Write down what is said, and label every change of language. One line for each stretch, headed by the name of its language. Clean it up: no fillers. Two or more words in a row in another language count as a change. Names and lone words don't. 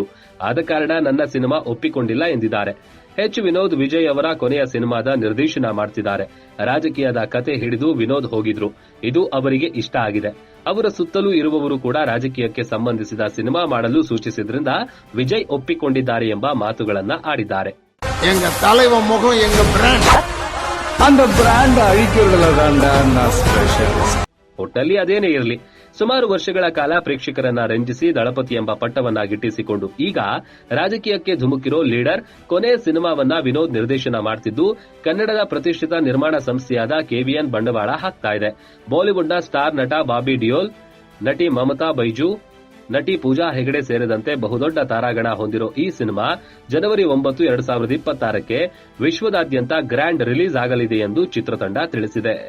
Kannada: ಆದ ಕಾರಣ ನನ್ನ ಸಿನಿಮಾ ಒಪ್ಪಿಕೊಂಡಿಲ್ಲ ಎಂದಿದ್ದಾರೆ. ವಿನೋದ್ ವಿಜಯ್ ಅವರ ಕೊನೆಯ ಸಿನಿಮಾದ ನಿರ್ದೇಶನ ಮಾಡ್ತಿದ್ದಾರೆ. ರಾಜಕೀಯದ ಕತೆ ಹಿಡಿದು ವಿನೋದ್ ಹೋಗಿದ್ರು. ಇದು ಅವರಿಗೆ ಇಷ್ಟ ಆಗಿದೆ. ಅವರ ಸುತ್ತಲೂ ಇರುವವರು ಕೂಡ ರಾಜಕೀಯಕ್ಕೆ ಸಂಬಂಧಿಸಿದ ಸಿನಿಮಾ ಮಾಡಲು ಸೂಚಿಸಿದ್ರಿಂದ ವಿಜಯ್ ಒಪ್ಪಿಕೊಂಡಿದ್ದಾರೆ ಎಂಬ ಮಾತುಗಳನ್ನ ಆಡಿದ್ದಾರೆ.
Tamil: எங்க தலைவன் முகம் எங்க பிராண்ட். அந்த பிராண்ட் அழிக்கிறதுல ஸ்பெஷல்.
Kannada: ಒಟ್ಟಲ್ಲಿ ಅದೇನೇ ಇರಲಿ, ಸುಮಾರು ವರ್ಷಗಳ ಕಾಲ ಪ್ರೇಕ್ಷಕರನ್ನ ರಂಜಿಸಿ ದಳಪತಿ ಎಂಬ ಪಟ್ಟವನ್ನ ಗಿಟ್ಟಿಸಿಕೊಂಡು ಈಗ ರಾಜಕೀಯಕ್ಕೆ ಧುಮುಕಿರೋ ಲೀಡರ್ ಕೊನೆ ಸಿನಿಮಾವನ್ನ ವಿನೋದ್ ನಿರ್ದೇಶನ ಮಾಡ್ತಿದ್ದು, ಕನ್ನಡದ ಪ್ರತಿಷ್ಠಿತ ನಿರ್ಮಾಣ ಸಂಸ್ಥೆಯಾದ ಕೆವಿಎನ್ ಬಂಡವಾಳ ಹಾಕ್ತಾ ಇದೆ. ಬಾಲಿವುಡ್ನ ಸ್ಟಾರ್ ನಟ ಬಾಬಿ ಡಿಯೋಲ್, ನಟಿ ಮಮತಾ ಬೈಜು, ನಟಿ ಪೂಜಾ ಹೆಗಡೆ ಸೇರಿದಂತೆ ಬಹುದೊಡ್ಡ ತಾರಾಗಣ ಹೊಂದಿರೋ ಈ ಸಿನಿಮಾ ಜನವರಿ 9, 2026ಕ್ಕೆ ವಿಶ್ವದಾದ್ಯಂತ
English: grand release
Kannada: ಆಗಲಿದೆ ಎಂದು ಚಿತ್ರತಂಡ ತಿಳಿಸಿದೆ.